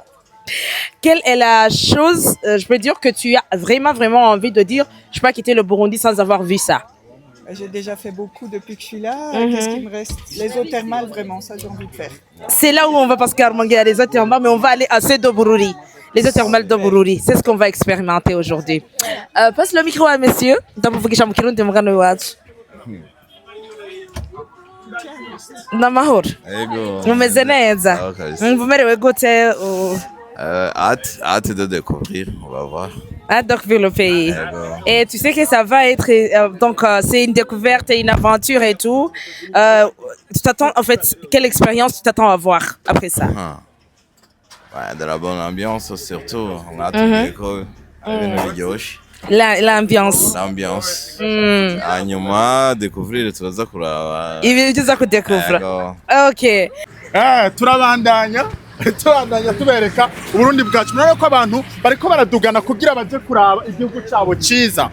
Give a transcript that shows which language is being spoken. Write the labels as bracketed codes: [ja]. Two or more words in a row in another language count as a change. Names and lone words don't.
[fr] Quelle est la chose, je peux dire, que tu as vraiment envie de dire, je peux pas quitter le Burundi sans avoir vu ça? J'ai déjà fait beaucoup depuis que je suis là. Qu'est-ce qui me reste? Les eaux thermales, vraiment, ça j'ai envie de faire. C'est là où on va, parce qu'il y a les eaux thermales, mais on va aller à Bururi. Les eaux thermales de Bururi, c'est ce qu'on va expérimenter aujourd'hui. Passe le micro à monsieur. [rn] Namahoro. Ego. Mumeze neza. Ah, okay. Mumerewe gute? [fr] Hâte de découvrir, on va voir. À découvrir le pays. Et tu sais que ça va être donc c'est une découverte et une aventure et tout. Tu t'attends en fait quelle expérience tu t'attends à voir après ça? Ouais, de la bonne ambiance surtout. On a tout déco, [rn] ibintu biryoshye. [fr] L'ambiance. L'ambiance. [rn] Hanyuma découvrir turaza kuraba. Ibintu byiza kudekuvura. Okay. turabandanya tubereka Uburundi bwacu. Murabona ko abantu bariko baradugana kugira baje kuraba igihugu cyabo ciza.